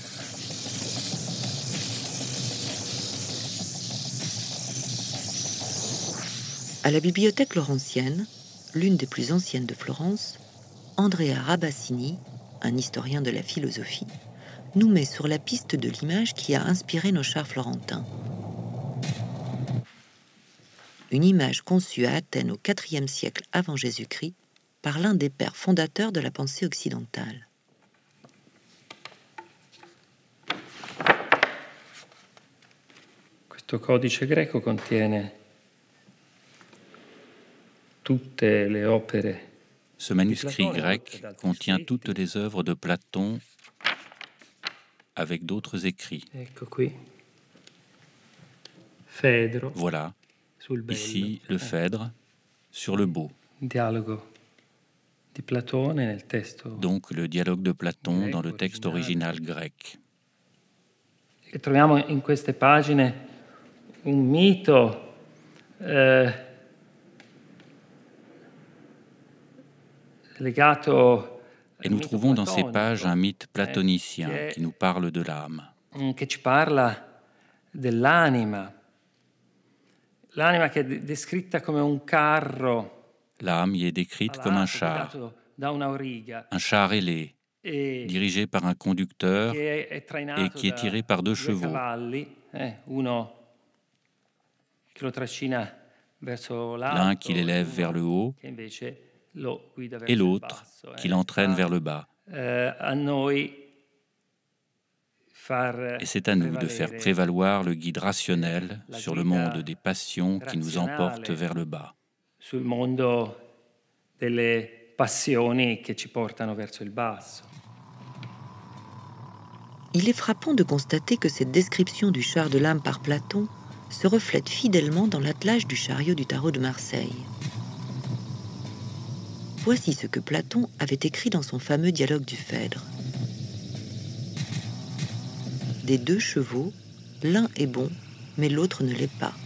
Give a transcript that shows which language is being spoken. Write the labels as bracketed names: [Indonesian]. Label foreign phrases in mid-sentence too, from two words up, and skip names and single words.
[French] À la bibliothèque laurentienne, l'une des plus anciennes de Florence, Andrea Rabassini, un historien de la philosophie, nous met sur la piste de l'image qui a inspiré nos chars florentins. Une image conçue à Athènes au IVe siècle avant Jésus-Christ par l'un des pères fondateurs de la pensée occidentale. [Italian] Questo codice greco contiene tutte le opere. [French] Ce manuscrit grec contient toutes les œuvres de Platon avec d'autres écrits. [Italian] Ecco qui. Phaèdre. [French] Voilà, [Italian] Sul bello. [French] ici le Phèdre sur le beau. [Italian] Dialogo di Platone nel testo. [French] Donc le dialogue de Platon dans le texte original grec. [Italian] E troviamo in queste pagine un mito legato. [French] Et nous trouvons dans ces pages un mythe platonicien qui nous parle de l'âme. [Italian] Che ci parla dell'anima. L'anima che è descritta come un carro. [French] L'âme y est décrite comme un char ailé, dirigé par un conducteur et qui est tiré par deux chevaux. L'un qui l'élève vers le haut et l'autre qui l'entraîne vers le bas. Et c'est à nous de faire prévaloir le guide rationnel sur le monde des passions qui nous emporte vers le bas. [Italian] Sul mondo delle passioni che ci portano verso il basso. [French] Il est frappant de constater que cette description du char de l'âme par Platon se reflète fidèlement dans l'attelage du chariot du Tarot de Marseille. Voici ce que Platon avait écrit dans son fameux dialogue du Phèdre. Des deux chevaux, l'un est bon, mais l'autre ne l'est pas.